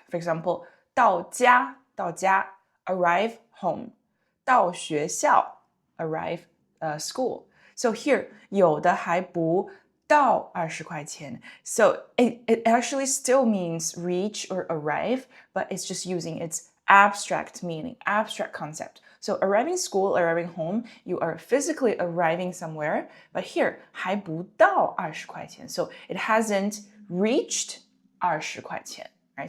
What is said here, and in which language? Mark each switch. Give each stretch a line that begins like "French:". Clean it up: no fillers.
English: For example, 到家 arrive home. 到学校 arrive school.
Chinese: So here, 有的还不到20块钱.
English: So it actually still means reach or arrive, but it's just using its abstract meaning, abstract concept. So arriving school, arriving home, you are physically arriving somewhere, but here
Chinese: 还不到20块钱.
English: So it hasn't reached 20块钱, right?